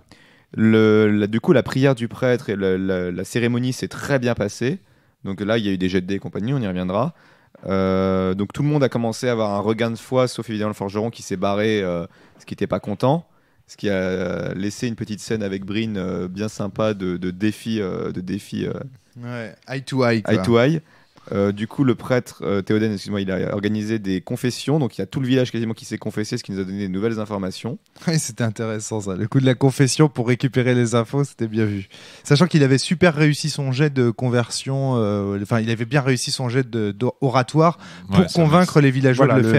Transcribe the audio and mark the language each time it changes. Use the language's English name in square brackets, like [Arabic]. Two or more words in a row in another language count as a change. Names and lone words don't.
[French] Du coup, la prière du prêtre et la cérémonie s'est très bien passée. Donc là, il y a eu des jets de dés et compagnie, on y reviendra. Donc tout le monde a commencé à avoir un regain de foi, sauf évidemment le forgeron qui s'est barré, ce qui n'était pas content, ce qui a laissé une petite scène avec Bryn bien sympa de défi, [English] eye to eye. Eye to eye. [French] Du coup, le prêtre Théoden, excuse-moi, il a organisé des confessions. Donc, il y a tout le village quasiment qui s'est confessé, ce qui nous a donné de nouvelles informations. Oui, c'était intéressant ça. Le coup de la confession pour récupérer les infos, c'était bien vu. Sachant qu'il avait super réussi son jet de conversion. Il avait bien réussi son jet d'oratoire pour convaitre les villageois de le faire.